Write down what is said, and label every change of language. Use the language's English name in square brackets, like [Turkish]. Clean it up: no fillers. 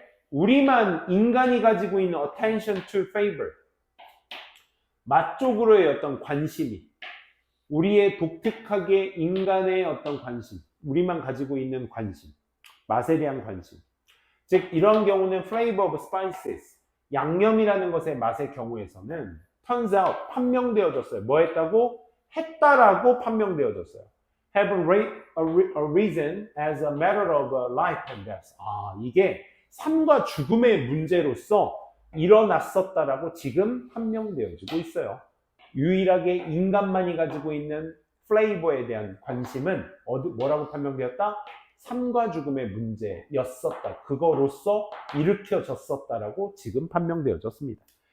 [Korean] 우리만 인간이 가지고 있는 [English] attention to favor, [Korean] 맛 쪽으로의 어떤 관심이, 우리의 독특하게 인간의 어떤 관심, 우리만 가지고 있는 관심, 맛에 대한 관심. 즉 이런 경우는 [English] flavor of spices, [Korean] 양념이라는 것의 맛의 경우에서는 [English] turns out, [Korean] 판명되어졌어요. 뭐 했다고? 했다라고 판명되어졌어요. [English] have a reason as a matter of life and death. [Korean] 아, 이게 삶과 죽음의 문제로서 일어났었다라고 지금 판명되어지고 있어요. 유일하게 인간만이 가지고 있는 플레이버에 대한 관심은 뭐라고 판명되었다? 삶과 죽음의 문제였었다. 그거로서 일으켜졌었다라고 지금 판명되어졌습니다.